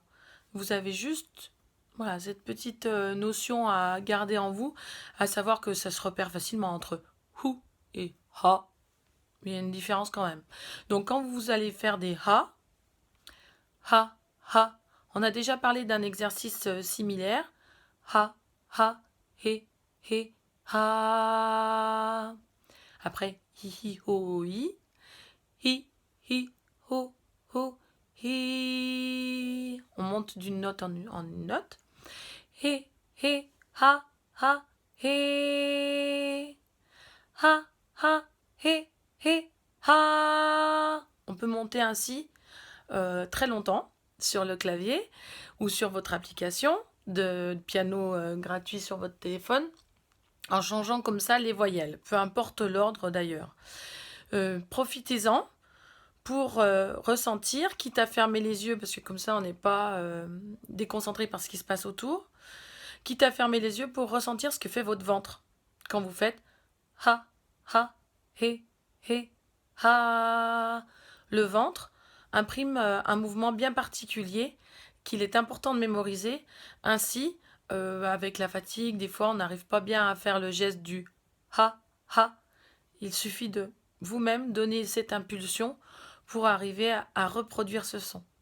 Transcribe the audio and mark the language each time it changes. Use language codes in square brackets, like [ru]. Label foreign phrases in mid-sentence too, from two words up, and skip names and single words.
[fr] Vous avez juste voilà, cette petite notion à garder en vous, à savoir que ça se repère facilement entre who et ha. Il y a une différence quand même. Donc quand vous allez faire des ha, ha, ha, on a déjà parlé d'un exercice similaire. Ha, ha, he, he, ha. Après, hi, hi, ho, hi. Hi, hi, ho, ho, hi. On monte d'une note en une note. He, he, ha, ha, he. Ha, ha, he, he, ha. On peut monter ainsi très longtemps sur le clavier ou sur votre application de piano gratuit sur votre téléphone en changeant comme ça les voyelles, peu importe l'ordre d'ailleurs. Profitez-en pour ressentir, quitte à fermer les yeux, parce que comme ça on n'est pas déconcentré par ce qui se passe autour, quitte à fermer les yeux pour ressentir ce que fait votre ventre quand vous faites ha, ha, he, he, ha. Le ventre imprime un mouvement bien particulier qu'il est important de mémoriser. Ainsi, avec la fatigue, des fois on n'arrive pas bien à faire le geste du ha, ha. Il suffit de vous-même donner cette impulsion pour arriver à reproduire ce son.